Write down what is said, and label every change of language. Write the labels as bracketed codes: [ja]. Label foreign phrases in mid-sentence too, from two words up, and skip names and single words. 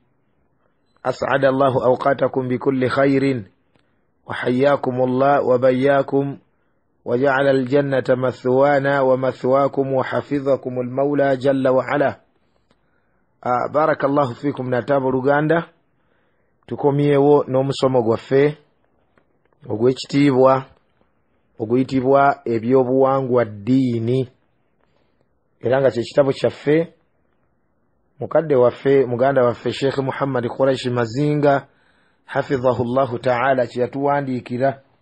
[ar] أسعد الله أوقاتكم بكل خير وحياكم الله وبياكم وجعل الجنة مثوانا ومثواكم وحفظكم المولى جل وعلا. بارك الله فيكم. [lg] نتابع Uganda tukomyewo n'omusomo gwaffe ogw'ekitiibwa oguyitibwa ebyobuwangwa ddiini, era nga kye kitabo kyaffe mukadde waffe muganda waffe Sheikh Muhammad Quraish Mazinga [ar] حفظه الله تعالى [lg] kye yatuwandiikira